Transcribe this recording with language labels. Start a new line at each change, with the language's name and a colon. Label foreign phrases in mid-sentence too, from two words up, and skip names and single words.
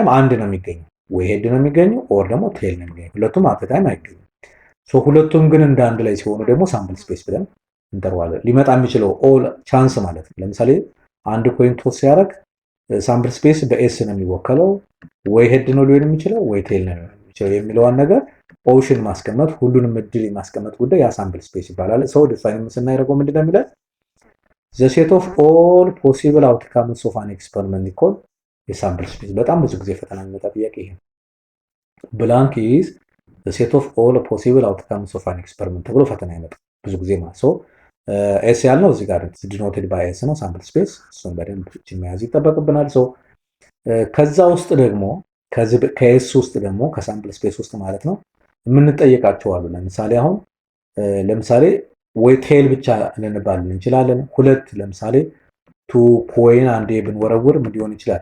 Amharic: አንድ ነው የሚገኘው፣ ወይ ሄድ ነው የሚገኘው ኦር ደግሞ ቴል ነው የሚገኘው። ሁለቱም
English: at a time
Amharic: አይገኙም። ሁለቱም ግን እንደ አንድ ላይ ሲሆኑ ደግሞ
English: sample space
Amharic: ብለን እንጠራዋለን። ሊመጣ የሚችለው
English: all chance
Amharic: ማለት ነው። ለምሳሌ አንድ
English: coin toss
Amharic: ሲያደርግ
English: sample space
Amharic: በኤስ ነው የሚወከለው፣ ወይ ሄድ ነው ሊሆን የሚችለው ወይ ቴል ነው የሚችለው የሚለውን ነገር ኦፕሽን ማስቀመጥ፣ ሁሉንም እድል የማስቀመጥ ጉዳይ ያ
English: sample space
Amharic: ይባላል። ዲፋይን ስናደርገው ምንድነው የሚለው?
English: the set of all possible outcomes of an experiment called a sample space።
Amharic: በጣም ብዙ ጊዜ ፈተና የሚመጣ ጥያቄ ይሄ
English: blank is the set of all possible outcomes of an experiment ተብሎ ፈተና ይመጣል ብዙ ጊዜ ማለት ነው። ኤስ ያልነው እዚህ ጋር denoted by s ነው sample space። እሱን በደንብ መያዝ ይጠበቅብናል። ከዛ ውስጥ ደግሞ ከኤስ ውስጥ ደግሞ ከሳምፕል ስፔስ ውስጥ ማለት ነው የምንጠየቃቸው አሉ። ለምሳሌ አሁን ለምሳሌ ወይ ቴል ብቻ ልንባል እንችላለን። ሁለት ለምሳሌ two coin አንዴ ብንወረውር ምን ሊሆን ይችላል?